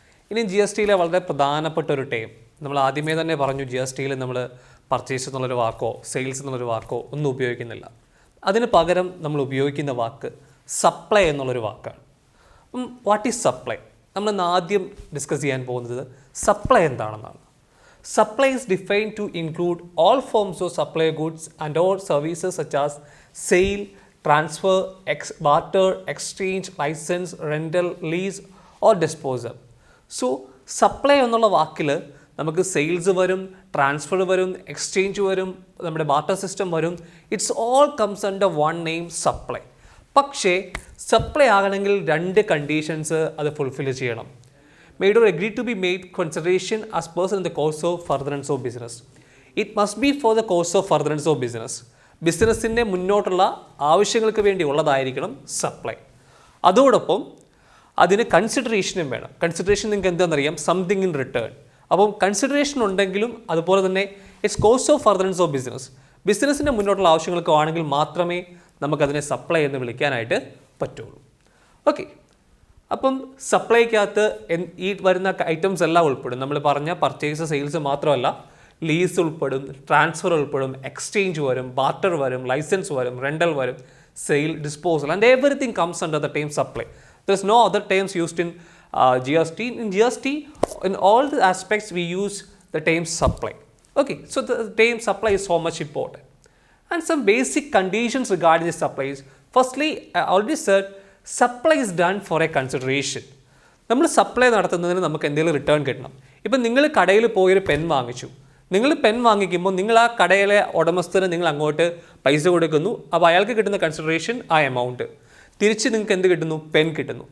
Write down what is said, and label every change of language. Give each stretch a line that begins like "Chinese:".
Malayalam: ഇനി GSTയിലെ വളരെ പ്രധാനപ്പെട്ട ഒരു ടേം നമ്മൾ ആദ്യമേ തന്നെ പറഞ്ഞു. GSTയിൽ നമ്മൾ പർച്ചേസ് എന്നുള്ളൊരു വാക്കോ സെയിൽസ് എന്നുള്ളൊരു വാക്കോ ഒന്നും ഉപയോഗിക്കുന്നില്ല. അതിന് പകരം നമ്മൾ ഉപയോഗിക്കുന്ന വാക്ക് സപ്ലൈ എന്നുള്ളൊരു വാക്കാണ്.
English: What is supply?
Malayalam: നമ്മൾ ഇന്ന് ആദ്യം ഡിസ്കസ് ചെയ്യാൻ പോകുന്നത് സപ്ലൈ എന്താണെന്നാണ്.
English: Supply is defined to include all forms of supply goods and all services such as sale, transfer, barter, exchange, license, rental, lease or disposal.
Malayalam: So, supply എന്നുള്ള വാക്കിൽ നമുക്ക് sales വരും, ട്രാൻസ്ഫർ വരും, എക്സ്ചേഞ്ച് വരും, നമ്മുടെ ബാർട്ടർ സിസ്റ്റം വരും.
English: It's all comes under one name supply.
Malayalam: പക്ഷേ supply ആകണമെങ്കിൽ 2 കണ്ടീഷൻസ് അത് ഫുൾഫിൽ ചെയ്യണം.
English: Made or agreed to be made consideration as person in the course of furtherance of business. It must be for the course of furtherance of business.
Malayalam: ബിസിനസ്സിൻ്റെ മുന്നോട്ടുള്ള ആവശ്യങ്ങൾക്ക് വേണ്ടി ഉള്ളതായിരിക്കണം supply. അതോടൊപ്പം അതിന് കൺസിഡറേഷനും വേണം. കൺസിഡറേഷൻ നിങ്ങൾക്ക് എന്താണെന്നറിയാം,
English: Something in return.
Malayalam: അപ്പം കൺസിഡറേഷൻ ഉണ്ടെങ്കിലും അതുപോലെ തന്നെ
English: It's course of furtherance of business.
Malayalam: ബിസിനസ്സിൻ്റെ മുന്നോട്ടുള്ള ആവശ്യങ്ങൾക്ക് ആണെങ്കിൽ മാത്രമേ നമുക്കതിനെ സപ്ലൈ എന്ന് വിളിക്കാനായിട്ട് പറ്റുള്ളൂ. ഓക്കെ, അപ്പം സപ്ലൈക്കകത്ത് ഈ വരുന്ന ഐറ്റംസ് എല്ലാം ഉൾപ്പെടും. നമ്മൾ പറഞ്ഞ പർച്ചേസ് സെയിൽസ് മാത്രമല്ല, ലീസ് ഉൾപ്പെടും, ട്രാൻസ്ഫർ ഉൾപ്പെടും, എക്സ്ചേഞ്ച് വരും, ബാർട്ടർ വരും, ലൈസൻസ് വരും, റെൻ്റൽ വരും, sale,
English: Disposal and everything comes under the term supply. There is no other terms used in GST. In GST, in all the aspects we use the term supply. Okay, so the term supply is so much important. And some basic conditions regarding the supplies. Firstly, I already said supply is done for a consideration.
Malayalam: നമ്മൾ supply നടത്തുന്നതിന് നമുക്ക് എന്തെങ്കിലും return കിട്ടണം. ഇപ്പം നിങ്ങൾ കടയിൽ പോയൊരു pen വാങ്ങിച്ചു. നിങ്ങൾ പെൻ വാങ്ങിക്കുമ്പോൾ നിങ്ങൾ ആ കടയിലെ ഉടമസ്ഥന് നിങ്ങൾ അങ്ങോട്ട് പൈസ കൊടുക്കുന്നു. അപ്പോൾ അയാൾക്ക് കിട്ടുന്ന കൺസിഡറേഷൻ ആ എമൗണ്ട്. തിരിച്ച് നിങ്ങൾക്ക് എന്ത് കിട്ടുന്നു? പെൻ കിട്ടുന്നു.